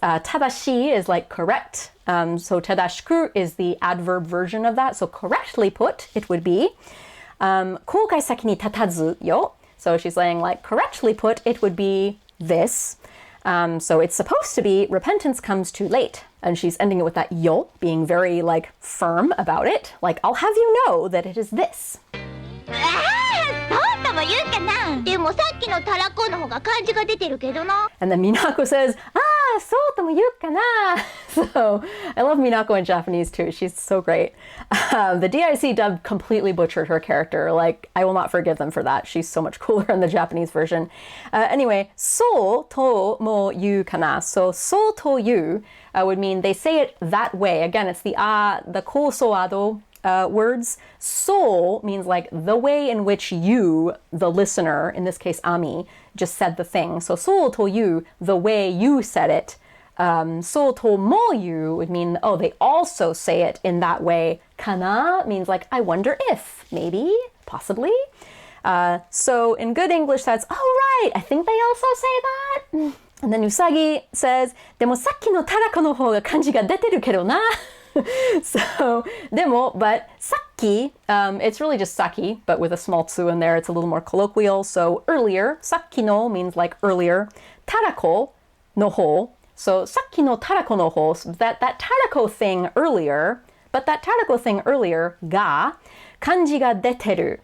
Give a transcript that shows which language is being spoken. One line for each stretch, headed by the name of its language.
English: Tadashi is like correct. So tadashiku is the adverb version of that. So correctly put, it would be
Japanese: koukai saki ni tatazu yo.
English: So she's saying like correctly put, it would be this. So it's supposed to be repentance comes too late. And she's ending it with that yo, being very like firm about it. Like, I'll have you know that it is this.
Japanese: そうとも言うかな。でもさっきのたらこの方が漢字が出てるけどな。
English: And then Minako says,
Japanese: そうとも言うかな.
English: So I love Minako in Japanese too. She's so great. The DIC dub completely butchered her character. Like, I will not forgive them for that. She's so much cooler in the Japanese version. Anyway, so
Japanese: to mo yu kana.
English: So to yu would mean they say it that way. Again, it's the ko so ado words. So means like the way in which you, the listener, in this case Ami, just said the thing. So to you, the way you said it. So to mo you would mean, oh, they also say it in that way. Kana means like, I wonder if, maybe, possibly. So in good English, that's, oh, right, I think they also say that. And then Usagi says,
Japanese: でもさっきのたらこの方が漢字が出てるけどな.
English: So, でも, but saki, it's really just saki, but with a small tsu in there, it's a little more colloquial. So earlier, saki no means like earlier, tarako no ho. So
Japanese: saki no tarako no ho,
English: so that tarako thing earlier, but that tarako thing earlier, ga,
Japanese: kanji ga deteru.